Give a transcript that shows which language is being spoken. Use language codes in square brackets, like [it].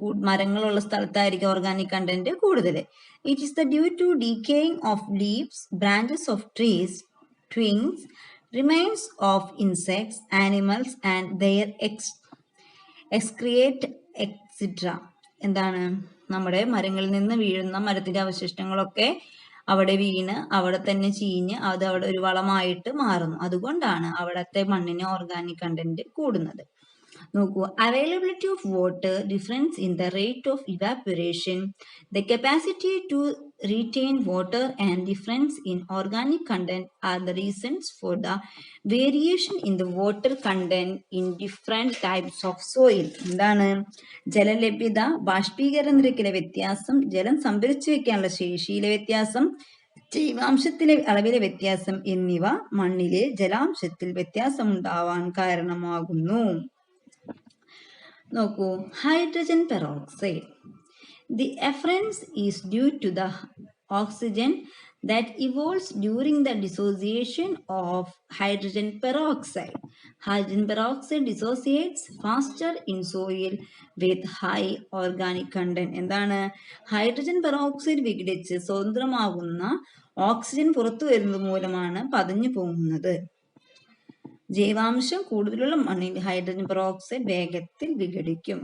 [ml] മരങ്ങളുള്ള സ്ഥലത്തായിരിക്കും organic content കൂടുതൽ. [en] It is the due to decaying of leaves, branches of trees, twigs, remains of insects, animals and their excreta extra. [ml] എന്താണ്? നമ്മുടെ മരങ്ങളിൽ നിന്ന് വീഴുന്ന മരത്തിന്റെ അവശിഷ്ടങ്ങളൊക്കെ അവിടെ വീണ് അവിടെ തന്നെ ചീഞ്ഞ് അത് അവിടെ ഒരു വളമായിട്ട് മാറുന്നു. അതുകൊണ്ടാണ് അവിടത്തെ മണ്ണിന് ഓർഗാനിക് കണ്ടന്റ് കൂടുന്നത്. നോക്കൂ, [en] Availability of water, difference in the rate of evaporation, the capacity to retain water and difference in organic content are the reasons for the variation in the water content in different types of soil. [ml] എന്താണ്? ജലലഭ്യത, ബാഷ്പീകരണ നിരക്കിലെ വ്യത്യാസം, ജലം സംഭരിച്ചു വെക്കാനുള്ള ശേഷിയിലെ വ്യത്യാസം, ജൈവാംശത്തിലെ അളവിലെ വ്യത്യാസം എന്നിവ മണ്ണിലെ ജലാംശത്തിൽ വ്യത്യാസമുണ്ടാവാൻ കാരണമാകുന്നു. നോക്കൂ, hydrogen peroxide. [en] The efference is due to the oxygen that evolves during the dissociation of hydrogen peroxide. Hydrogen peroxide dissociates faster in soil with high organic content. [ml] എന്താണ്? ഹൈഡ്രജൻ പെറോക്സൈഡ് വിഘടിച്ച് സ്വതന്ത്രമാകുന്ന ഓക്സിജൻ പുറത്തു വരുന്നത് മൂലമാണ് പതഞ്ഞു പോകുന്നത്. ജൈവാംശം കൂടുതലുള്ള മണ്ണിൽ ഹൈഡ്രജൻ പെറോക്സൈഡ് വേഗത്തിൽ വിഘടിക്കും.